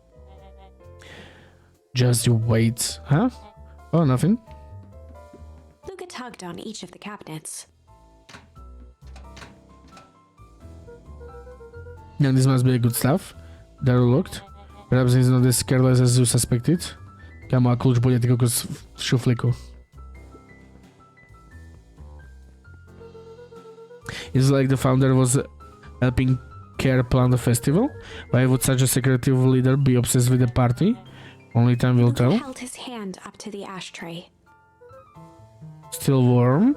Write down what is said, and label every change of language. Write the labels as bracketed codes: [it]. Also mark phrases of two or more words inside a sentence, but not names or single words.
[en] Just you wait. Huh? Oh, nothing. Luca tugged on each of the cabinets. Now this must be good stuff. They're locked. Perhaps he's not as careless as you suspected. [sk] Kámo, a kľúč bude ty kokos v šuflíku. [en] It's like the founder was helping Care plan the festival. Why would such a secretive leader be obsessed with the party? Only time will Luca tell. held his hand up to the ashtray. Still warm.